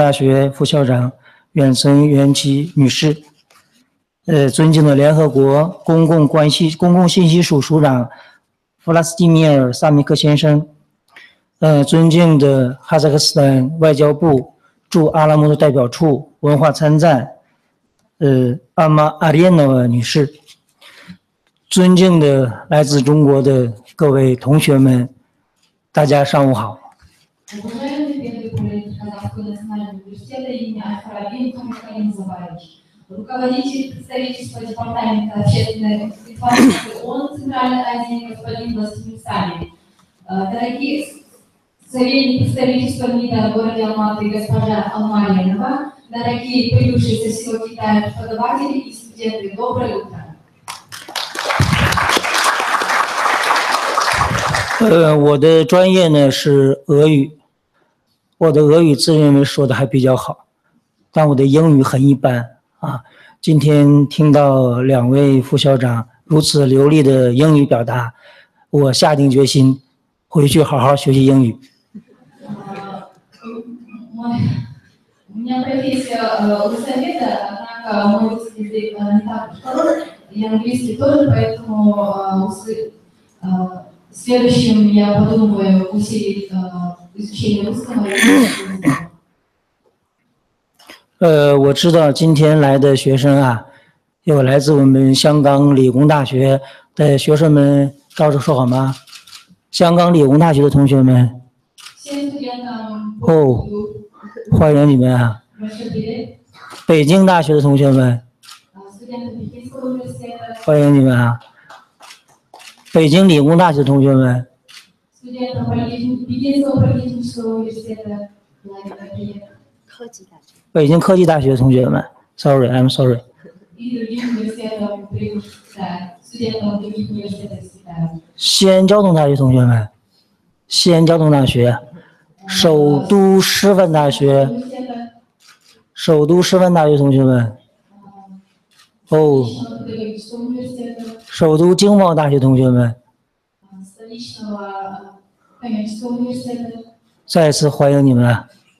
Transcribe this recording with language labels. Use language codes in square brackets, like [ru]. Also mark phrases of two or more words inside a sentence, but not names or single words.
[zh] 大学副校长远森元琪女士，尊敬的联合国公共信息署署长弗拉斯蒂米尔·萨米克先生，尊敬的哈萨克斯坦外交部驻阿拉木图代表处文化参赞阿玛阿列诺娃女士，尊敬的来自中国的各位同学们，大家上午好。 [ru] Руководитель представительства Департамента общественной информации ООН Центральной Азии господин Владимир Сами, дорогие советники представительства МИДа в городе Алматы госпожа Алма Ленова, дорогие прибывшие со всего Китая преподаватели и студенты, доброе утро. [zh] 我的专业呢是俄语，我的俄语自认为说的还比较好，但我的英语很一般。今天听到两位副校长如此流利的英语表达，我下定决心回去好好学习英语。 [ru] У меня профессия совета, однако мой русский язык не так уж хорош, и английский тоже, поэтому в следующем я подумаю усилить изучение русского языка. [zh] 我知道今天来的学生啊，有来自我们香港理工大学的学生们，招手说好吗？香港理工大学的同学们，哦，欢迎你们啊！北京大学的同学们，欢迎你们啊！北京理工大学的同学们，科技大学。北京科技大学的同学们 ， [en] sorry, I'm sorry。 [zh] 西安交通大学同学们，西安交通大学，首都师范大学，首都师范大学同学们，哦，首都经贸大学同学们，再次欢迎你们啊！